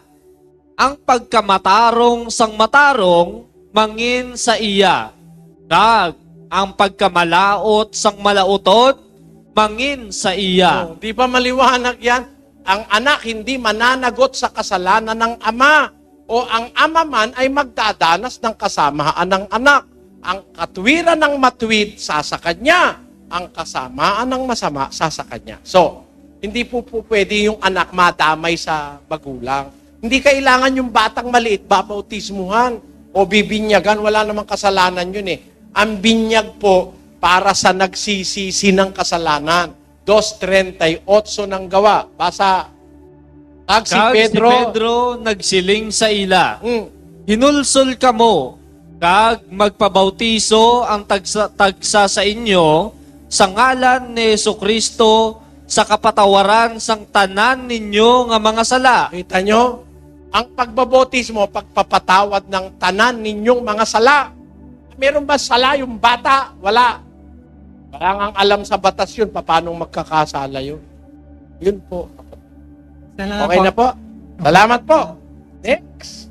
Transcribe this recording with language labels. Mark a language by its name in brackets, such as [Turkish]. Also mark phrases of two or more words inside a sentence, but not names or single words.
[Hiligaynon] Ang pagkamatarong sang matarong, mangin sa iya. Kag ang pagkamalaot sang malautot, mangin sa iya. [Filipino] Oh, di ba maliwanag yan? Ang anak hindi mananagot sa kasalanan ng ama. O ang ama man ay magdadanas ng kasamaan ng anak. Ang katwiran ng matwid, sasa kanya. Ang kasamaan ng masama, sasa kanya. So, hindi po pwede yung anak madamay sa magulang. Hindi kailangan yung batang maliit bapautismuhan o bibinyagan. Wala namang kasalanan yun eh. Ang binyag po para sa nagsisisi ng kasalanan. 2:38 ng gawa. Basa. [Hiligaynon] Kag si Kag Pedro. si Pedro nagsiling sa ila. Mm. Hinulsol kamo, kag magpabautiso ang tagsa sa inyo sa ngalan ni Jesucristo sa kapatawaran sang tanan ninyo nga mga sala. [Filipino] Kita nyo? Ang pagbabotismo, pagpapatawad ng tanan ninyong mga sala. Meron ba sala yung bata? Wala. Wala nga alam sa batas yun, paano magkakasala yun. Yun po. Salamat Okay na po. Salamat po. Next.